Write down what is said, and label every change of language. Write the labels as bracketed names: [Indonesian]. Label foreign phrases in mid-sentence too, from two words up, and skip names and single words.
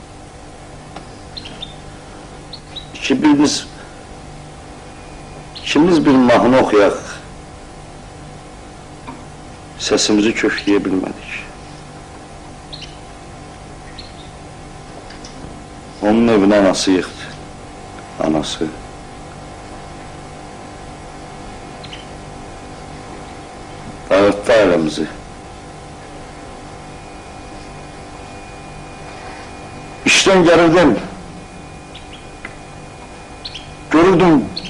[Azerbaijani] İkimiz bir mahnı oxuyaq. Səsimizi kökləyə bilmədik. [Turkish] Onun evine anası yıktı. Anası. Dağıttı ailemizi. İşten gelirdim. Görürdüm.